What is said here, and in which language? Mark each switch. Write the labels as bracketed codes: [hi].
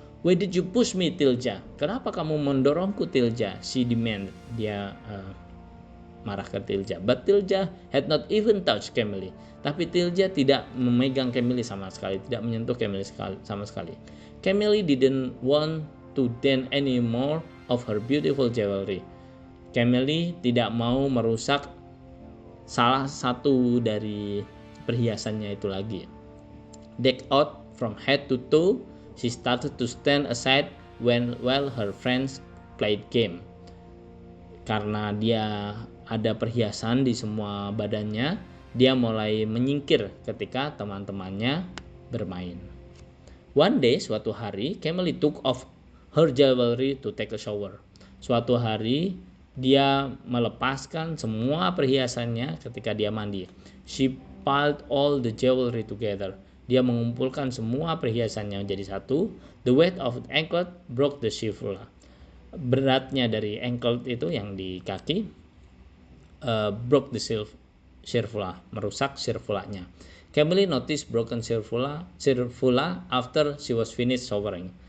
[en] Why did you push me, Tilja? [id] Kenapa kamu mendorongku, Tilja? [en] She demanded. [id] Dia marah ke Tilja. [en] But Tilja had not even touched Camille. [id] Tapi Tilja tidak memegang Camille sama sekali, tidak menyentuh Camille sama sekali. [en] Camille didn't want to dance any more of her beautiful jewelry. [id] Camille tidak mau merusak salah satu dari perhiasannya itu lagi. [en] Decked out from head to toe, she started to stand aside while her friends played game. [id] Karena dia ada perhiasan di semua badannya, dia mulai menyingkir ketika teman-temannya bermain. [en] One day, [id] suatu hari, [en] Camille took off her jewelry to take a shower. [id] Suatu hari, dia melepaskan semua perhiasannya ketika dia mandi. [en] She piled all the jewelry together. [id] Dia mengumpulkan semua perhiasannya menjadi satu. [en] The weight of the anklet broke the shifula. [id] Beratnya dari anklet itu yang di kaki [en] broke the shifula, [id] merusak shifulanya. [en] Camille noticed broken shifula after she was finished showering.